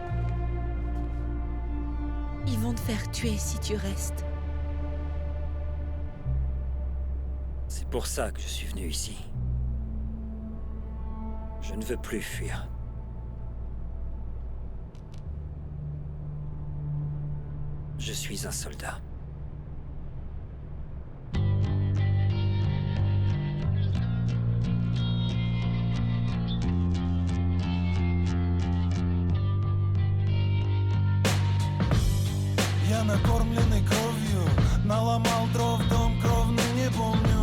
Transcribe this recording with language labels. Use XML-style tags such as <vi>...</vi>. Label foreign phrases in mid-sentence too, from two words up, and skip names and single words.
<fr>Ils vont te faire tuer si tu restes. C'est pour ça que je suis venu ici. Je ne veux plus fuir. Je suis un soldat.</fr> <ru>Я накормленный кровью, наломал дров, дом кровный не помню.</ru>